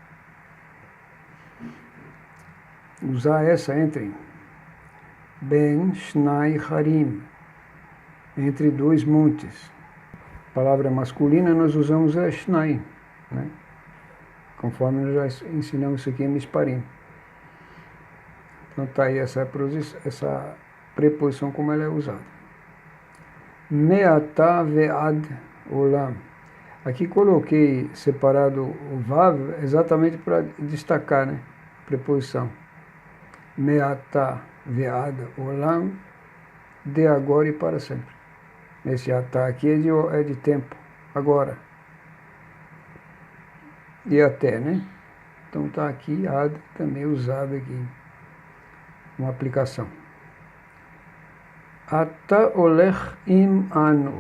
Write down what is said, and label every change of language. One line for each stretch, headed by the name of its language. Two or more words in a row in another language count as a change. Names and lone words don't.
Portuguese: Usar essa entre
Hebrew: בין שני הרים,
Portuguese: entre dois montes. Palavra masculina nós usamos a Shnai, né? Conforme nós já ensinamos isso aqui em Misparim. Então está aí essa preposição como ela é usada.
Hebrew: מעתה ועד עולם.
Portuguese: Aqui coloquei separado o vav exatamente para destacar, né? Preposição.
Hebrew: מעתה ועד עולם,
Portuguese: de agora e para sempre. Esse atah aqui é de tempo, agora. E até, né? Então está aqui ad também usado aqui, uma aplicação.
Hebrew: אתה הולך עם אנו.